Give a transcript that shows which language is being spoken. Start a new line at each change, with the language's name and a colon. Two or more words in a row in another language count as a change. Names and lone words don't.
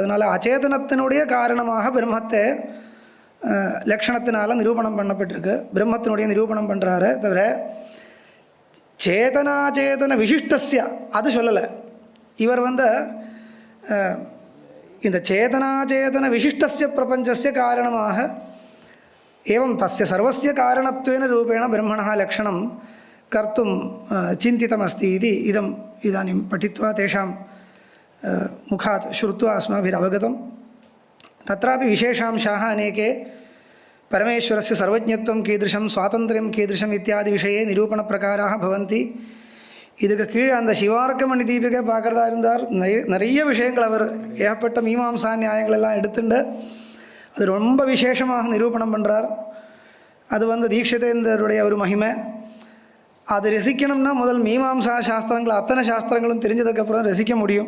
Tamil: அதனால் அச்சேதனத்தினுடைய காரணமாக பிரம்மத்தை லக்ஷணத்தினால நிரூபணம் பண்ணப்பட்டிருக்கு. பிரம்மத்தினுடைய நிரூபணம் பண்ணுறாரு தவிர
Sanskrit: चेतनाचेतन विशिष्टस्य
Tamil: அது சொல்லலை. இவர் இந்த
Sanskrit: चेतनाचेतन विशिष्टस्य प्रपञ्चस्य காரணமாக एवं तस्य सर्वस्य कारणत्वेन रूपेण ब्रह्मणः लक्षणं कर्तुं चिन्तितमस्ति इति इदानीं पठित्वा तेषां मुखात् श्रुत्वा अस्माभिरवगतं। तत्रापि विशेषांशाः अनेके परमेश्वरस्य सर्वज्ञत्वं कीदृशं स्वातन्त्र्यं कीदृशम् इत्यादि विषये निरूपणप्रकाराः भवन्ति.
Tamil: இதுக்கு கீழே அந்த சிவார்க்கமணி தீபிகை பார்க்குறதா இருந்தார் நிறைய விஷயங்கள் அவர் ஏகப்பட்ட மீமாம்சா நியாயங்கள் எல்லாம் எடுத்துட்டு அது ரொம்ப விசேஷமாக நிரூபணம் பண்ணுறார். அது தீட்சிதேந்தருடைய ஒரு மகிமை. அது ரசிக்கணும்னா முதல் மீமாம்சா சாஸ்திரங்கள் அத்தனை சாஸ்திரங்களும் தெரிஞ்சதுக்கப்புறம் ரசிக்க முடியும்.